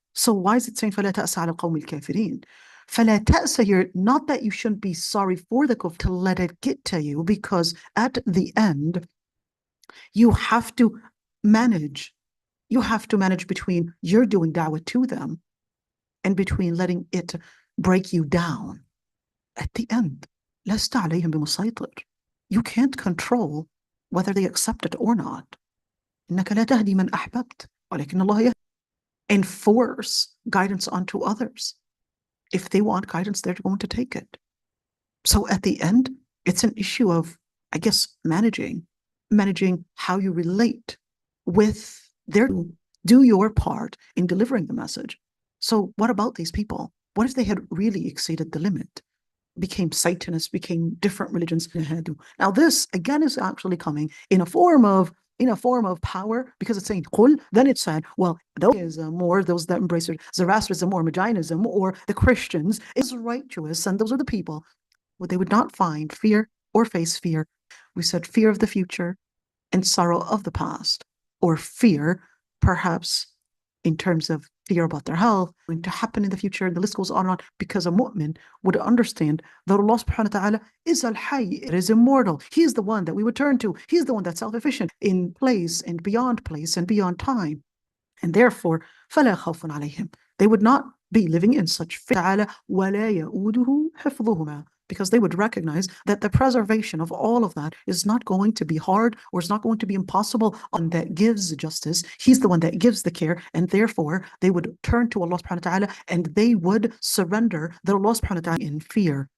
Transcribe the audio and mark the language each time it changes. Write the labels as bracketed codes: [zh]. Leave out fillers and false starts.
[en] So why is it saying [ar] فلا تأس على القوم الكافرين? فلا تأس [en] here, not that you shouldn't be sorry for the kufr, to let it get to you, because at the end, you have to manage between you're doing da'wah to them and between letting it break you down. At the end, [ar] لست عليهم بمسيطر. [en] You can't control whether they accept it or not. [ar] إنك لا تهدي من أحببت ولكن الله يهدي. [en] Enforce guidance onto others. If they want guidance, they're going to take it. So at the end, it's an issue of, I guess, managing how you relate with their, do your part in delivering the message. So what about these people? What if they had really exceeded the limit? Became Satanists, became different religions. Now this again is actually coming in a form of power, because it's saying Qul, then it said, well, those that embrace Zoroastrianism or Magianism or the Christians is righteous, and those are the people. Well, they would not find fear, or face fear. We said fear of the future and sorrow of the past, or fear, perhaps, in terms of fear about their health, going to happen in the future, and the list goes on and on, because a mu'min would understand that Allah subhanahu wa ta'ala is al-hayy, it is immortal. He is the one that we would turn to. He is the one that's self-efficient in place and beyond time. And therefore, [ar] فَلَا خَوْفٌ عَلَيْهِمْ. [en] They would not be living in such fear, [ar] وَلَا يَؤُودُهُ حِفْظُهُمَا, [en] because they would recognize that the preservation of all of that is not going to be hard, or is not going to be impossible. On that gives justice, He's the one that gives the care, and therefore they would turn to Allah subhanahu wa ta'ala, and they would surrender their Allah subhanahu wa ta'ala in fear.